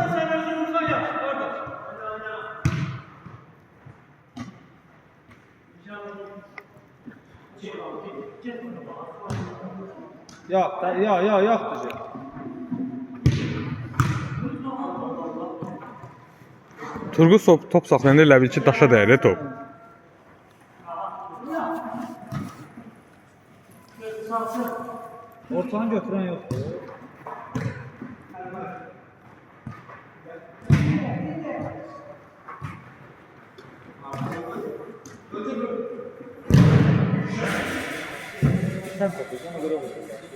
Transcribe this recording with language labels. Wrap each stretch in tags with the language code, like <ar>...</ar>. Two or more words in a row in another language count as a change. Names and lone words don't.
<tr>Yok, yok diyecek.</tr> <az>Turgut top saxlayanda elə bil ki, daşa dəyir top.</az> <tr>Ortanı götüren yoktu. Sen topluyorsun, ona göre vursun.</tr>